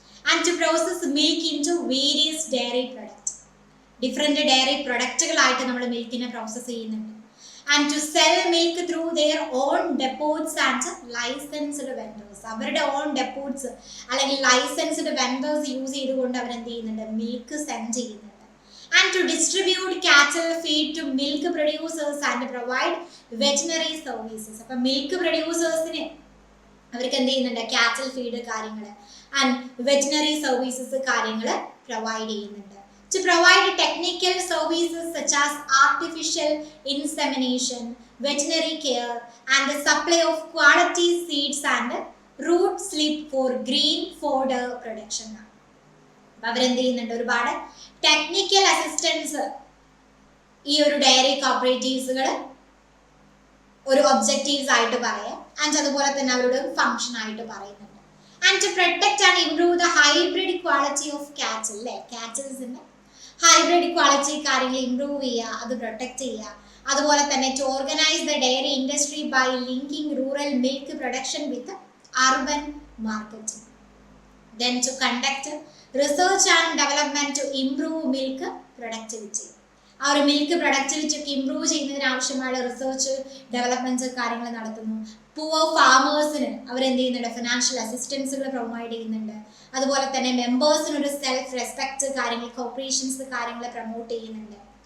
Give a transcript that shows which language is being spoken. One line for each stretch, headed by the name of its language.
English: and to process milk into various dairy product,
Malayalam: different diary പ്രൊഡക്റ്റുകളായിട്ട് നമ്മൾ മിൽക്കിനെ process ചെയ്യുന്നുണ്ട്.
English: and to sell milk through their own depots and licensed vendors,
Malayalam: അവരുടെ on ഡെപ്പോട്ട്സ് അല്ലെങ്കിൽ licensed vendors use ചെയ്തുകൊണ്ട് അവരെന്ത് ചെയ്യുന്നുണ്ട്, milk send ചെയ്യുന്നുണ്ട്.
English: And to distribute cattle feed to milk producers and provide veterinary services.
Malayalam: അപ്പോൾ milk പ്രൊഡ്യൂസേഴ്സിന് അവർക്ക് എന്ത് ചെയ്യുന്നുണ്ട്, കാറ്റൽ ഫീഡ് കാര്യങ്ങൾ ആൻഡ് വെറ്റിനറി സർവീസസ് കാര്യങ്ങൾ പ്രൊവൈഡ് ചെയ്യുന്നുണ്ട്.
English: To provide technical services such as artificial insemination, veterinary care and the supply of quality seeds and root slip for green fodder production.
Malayalam: അവരെന്ത് ചെയ്യുന്നുണ്ട്, ഒരുപാട് ടെക്നിക്കൽ അസിസ്റ്റൻസ് ഈ ഒരു diary കോപ്പറേറ്റീവ്സുകൾ ഒരു objectives ആയിട്ട് പറയാം. ആൻഡ് അതുപോലെ തന്നെ അവരുടെ ഒരു ഫംഗ്ഷൻ ആയിട്ട് പറയുന്നുണ്ട്.
English: and to protect and improve the hybrid quality of cattle,
Malayalam: അല്ലേ, കാറ്റിൽസിന്റെ ഹൈബ്രിഡ് ക്വാളിറ്റി കാര്യങ്ങൾ ഇംപ്രൂവ് ചെയ്യുക, അത് പ്രൊട്ടക്ട് ചെയ്യുക. അതുപോലെ തന്നെ
English: To organise the dairy industry by linking rural milk production with urban marketing. Then to conduct research and development to improve milk productivity.
Malayalam: ആ ഒരു മിൽക്ക് പ്രൊഡക്ടിവിറ്റി ഒക്കെ ഇംപ്രൂവ് ചെയ്യുന്നതിന് ആവശ്യമായ റിസർച്ച് ഡെവലപ്മെന്റ്സ് കാര്യങ്ങൾ നടത്തുന്നു. പൂവർ ഫാമേഴ്സിന് അവരെന്ത് ചെയ്യുന്നുണ്ട്, ഫിനാൻഷ്യൽ അസിസ്റ്റൻസുകൾ പ്രൊവൈഡ് ചെയ്യുന്നുണ്ട്. അതുപോലെ തന്നെ മെമ്പേഴ്സിന് ഒരു സെൽഫ് റെസ്പെക്ട് കാര്യങ്ങൾ, കോപ്പറേഷൻസ് കാര്യങ്ങൾ പ്രൊമോട്ട് ചെയ്യുന്നുണ്ട്.